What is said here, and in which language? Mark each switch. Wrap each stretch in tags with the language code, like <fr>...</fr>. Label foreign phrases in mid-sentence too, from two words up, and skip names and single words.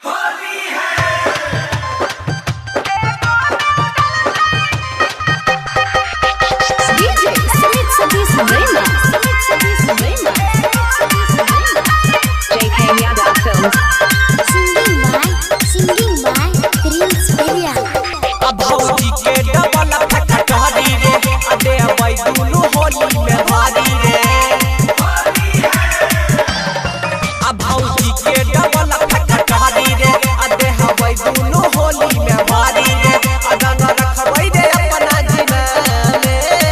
<en>DJ Sumit Satish Raina. J.K. Yadav Films. Singing by Prince Peria.</en> <bho>अब भौजी के डबल फटकारी रे अबे अबई दुनु होली में भारी रे अब भौजी के डबल फटकारी रे अबे अबई दुनु होली में भारी रे अदन रखबई रे अपना जीना में</bho>